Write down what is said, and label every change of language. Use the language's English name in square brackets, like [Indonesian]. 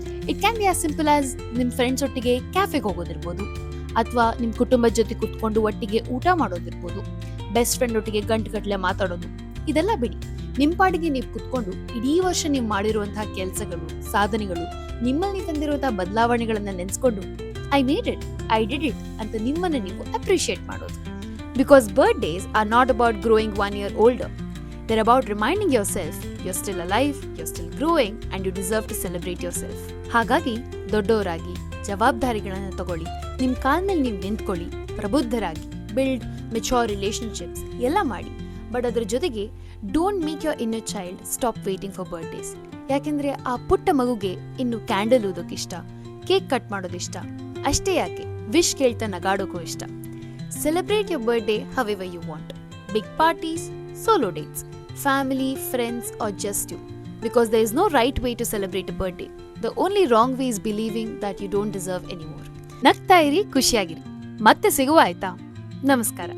[English] it can be as simple as [Kannada] ನಿಮ್ friends ಒಟ್ಟಿಗೆ ಕ್ಯಾಫೆಗೆ ಹೋಗೋದಿರ್ಬೋದು, ಅಥವಾ ನಿಮ್ ಕುಟುಂಬದ ಜೊತೆ ಕುತ್ಕೊಂಡು ಒಟ್ಟಿಗೆ ಊಟ ಮಾಡೋದಿರ್ಬೋದು, ಬೆಸ್ಟ್ ಫ್ರೆಂಡ್ ಒಟ್ಟಿಗೆ ಗಂಟುಗಟ್ಟಲೆ ಮಾತಾಡೋದು. ಇದೆಲ್ಲ ಬಿಡಿ, ನಿಮ್ ಪಾಡಿಗೆ ನೀವು ಕುತ್ಕೊಂಡು ಇಡೀ ವರ್ಷ ನೀವು ಮಾಡಿರುವಂತಹ ಕೆಲಸಗಳು, ಸಾಧನೆಗಳು, ನಿಮ್ಮಲ್ಲಿ ತಂದಿರುವಂತಹ ಬದಲಾವಣೆಗಳನ್ನ ನೆನೆಸ್ಕೊಂಡು [English] I made it, I did it [Kannada] ಅಂತ ನಿಮ್ಮನ್ನ ನೀವು ಅಪ್ರಿಶಿಯೇಟ್ ಮಾಡೋದು. [English] Because birthdays are not about growing 1 year older. They're about reminding yourself you're still alive, you're still growing, and you deserve to celebrate yourself. [Kannada] ಹಾಗಾಗಿ ದೊಡ್ಡವರಾಗಿ ಜವಾಬ್ದಾರಿಗಳನ್ನು ತಗೊಳ್ಳಿ, ನಿಮ್ಮ ಕಾಲ ಮೇಲೆ ನೀವು ನಿಂತ್ಕೊಳ್ಳಿ, ಪ್ರಬುದ್ಧರಾಗಿ [English] build mature relationships [Kannada] ಎಲ್ಲ ಮಾಡಿ. ಬಟ್ ಅದ್ರ ಜೊತೆಗೆ [English] Don't make your inner child stop waiting for birthdays. [Kannada] ಯಾಕೆಂದ್ರೆ ಆ ಪುಟ್ಟ ಮಗುಗೆ ಇನ್ನು ಕ್ಯಾಂಡಲ್ ಊದೋಕಿಷ್ಟ, ಕೇಕ್ ಕಟ್ ಮಾಡೋದಿಷ್ಟ. ಅಷ್ಟೇ ಯಾಕೆ, ವಿಶ್ ಕೇಳ್ತಾ ನಗಾಡೋಕ್ಕೂ ಇಷ್ಟ. [English] Celebrate your birthday however you want. Big parties, solo dates, family, friends, or just you. Because there is no right way to celebrate a birthday. The only wrong way is believing that you don't deserve anymore. [Kannada] ನಗ್ತಾ ಇರಿ, ಖುಷಿಯಾಗಿರಿ. ಮತ್ತೆ ಸಿಗುವ ಆಯ್ತಾ? ನಮಸ್ಕಾರ.